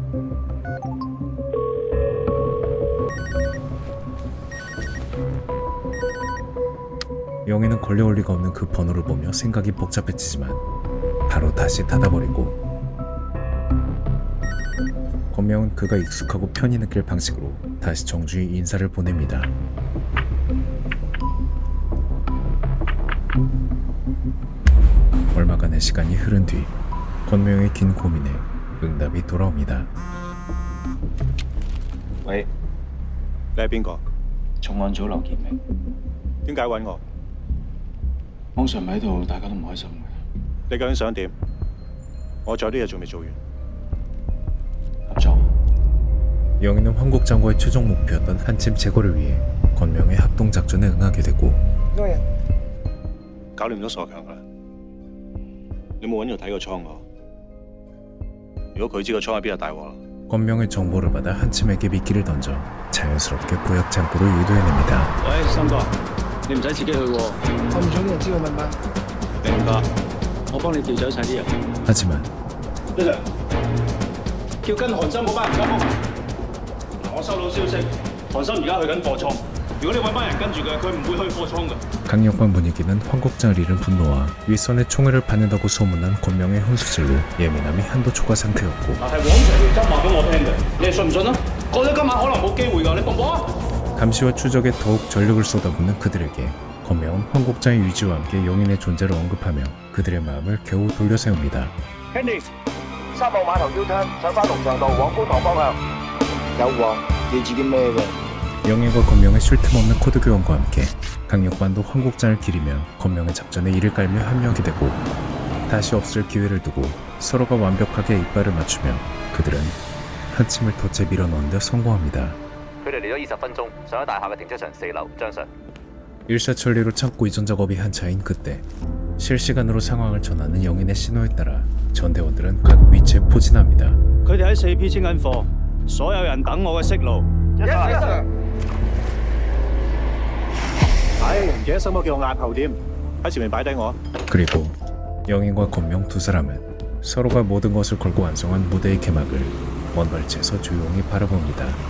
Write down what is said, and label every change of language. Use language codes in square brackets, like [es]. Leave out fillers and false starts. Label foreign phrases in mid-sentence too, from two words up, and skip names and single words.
[ko] 영희는 걸려올 리가 없는 그 번호를 보며 생각이 복잡해지지만 바로 다시 닫아버리고 권명은 그가 익숙하고 편히 느낄 방식으로 다시 정주의 인사를 보냅니다. 얼마간의 시간이 흐른 뒤 권명의 긴 고민에 응답이 돌아옵니다. [yue] 喂，你係邊個？重案組劉建明。點解揾我？網上唔喺度，大家都唔開心嘅。你究竟想點？我仲有啲嘢仲未做完。 [ko] 영희는 황국장과의 최종 목표였던 한침 제거를 위해 권명의 합동작전에 응하게 되고 [yue] 搞掂咗傻強噶啦，你冇揾佢睇個倉喎。如果佢知個倉喺邊就大鑊啦。 [ko] 권명의 정보를 받아 한침에게 미끼를 던져 자연스럽게 구역 창고를 유도해냅니다. [yue] 喂，森哥，你唔使自己去喎。我唔想啲人知我密碼。明白，我幫你調走晒啲人。 [ko] 하지만 [yue] 李 Sir， 叫跟韓森嗰班人交鋒。我收到消息，韓森而家去緊貨倉。如果你揾班人跟住佢，佢唔會去貨倉嘅。 [ko] 강력한 분위기는 황국장을 잃은 분노와 윗선의 총애를 받는다고 소문난 권명의 훈수질로 예민함이 한도 초과 상태였고 [yue] 但係黃長條針話俾我聽嘅，你哋信唔信啊？覺得今晚可能冇機會㗎，你搏唔搏啊？ [ko] 감시와 추적에 더욱 전력을 쏟아붓는 그들에게 권명은 황국장의 위지와 함께 용인의 존재를 언급하며 그들의 마음을 겨우 돌려세웁니다. [yue] Henry， 3號碼頭 U-turn， 上返龍翔道往觀塘方向。有喎，記住啲咩嘅？ [ko] 영희과 권명의 쉴 틈 없는 코드 교환과 함께 강력반도 황국장을 기리며 권명의 작전에 이를 깔며 합류하게 되고 다시 없을 기회를 두고 서로가 완벽하게 이빨을 맞추며 그들은 한침을 덫에 밀어넣는 데 성공합니다. [yue] 佢哋嚟咗20分鐘，上咗大廈嘅停車場4樓，張相。 [ko] 일사천리로 창고 이전 작업이 한차인 그때 실시간으로 상황을 전하는 영인의 신호에 따라 전대원들은 각 위치에 포진합니다. [yue] 佢哋喺4P 清緊貨，所有人等我嘅息路。 [en] Yes sir。 [yue] 唉，唔記得心哥叫我押後添，喺前面擺低我。 [ko] 그리고 영인과 권명 두 사람은 서로가 모든 것을 걸고 완성한 무대의 개막을 먼 멀지에서 조용히 바라봅니다.